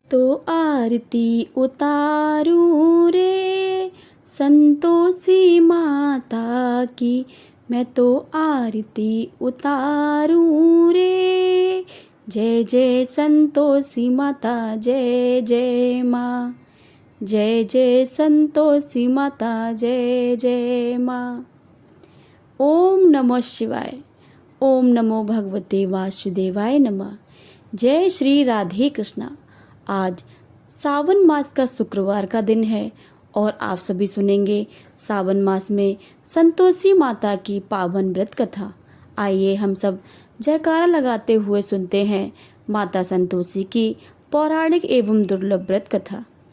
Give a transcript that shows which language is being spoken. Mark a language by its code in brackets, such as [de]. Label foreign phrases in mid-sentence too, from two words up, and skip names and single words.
[hi] तो आरती उतारूं रे संतोषी माता की, मैं तो आरती उतारूं रे। जय जय संतोषी माता, जय जय माँ। जय जय संतोषी माता, जय जय माँ। [sa] ओम नमः शिवाय। ओम नमो भगवते वासुदेवाय नमः। [hi] जय श्री राधे कृष्णा। आज सावन मास का शुक्रवार का दिन है और आप सभी सुनेंगे सावन मास में संतोषी माता की पावन व्रत कथा। आइए हम सब जयकारा लगाते हुए सुनते हैं माता संतोषी की पौराणिक एवं दुर्लभ व्रत कथा।